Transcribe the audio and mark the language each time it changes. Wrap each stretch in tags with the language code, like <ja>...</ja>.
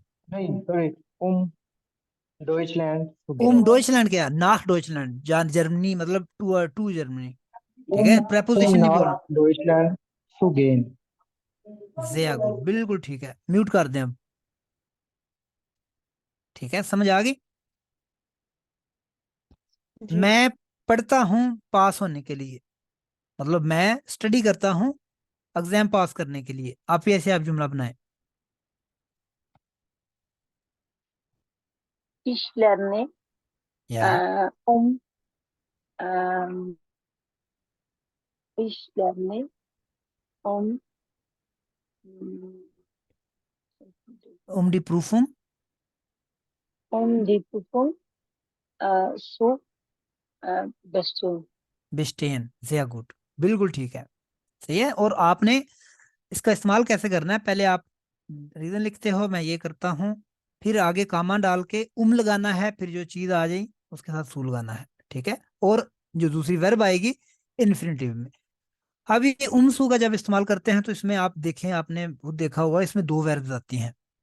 <de>nein, sorry, Deutschland zu gehen.</de> <hi>Deutschland, क्या नाक Deutschland, जान जर्मनी मतलब टू टू जर्मनी। ठीक है, Um प्रेपोजिशन नहीं बोलना।</hi> <de>nach Deutschland zu gehen.</de> <hi>Jaya good, बिल्कुल ठीक है। म्यूट कर दें अब। ठीक है, समझ आ गई। जी। मैं पढ़ता हूँ पास होने के लिए, मतलब मैं स्टडी करता हूँ एग्जाम पास करने के लिए। आप ही ऐसे आप जुमला बनाए।</hi> <de>Ich lerne,</de> <hi>या</hi> <de>um, ähm, ich lerne, um, mm, डी प्रूफुम die Prüfung zu bestehen.</de> <hi>बिस्टेन, Jaya good, बिल्कुल ठीक है। सही है। और आपने इसका इस्तेमाल कैसे करना है? पहले आप रीजन लिखते हो, मैं ये करता हूँ, फिर आगे कामा डाल के लगाना है, फिर जो चीज आ जाए उसके साथ सू लगाना है। ठीक है। और जो दूसरी वर्ब आएगी इन्फिनिटिव में। अब ये सू का जब इस्तेमाल करते हैं तो इसमें आप देखें, आपने खुद देखा होगा, इसमें दो वर्ब्स आती हैं।</hi>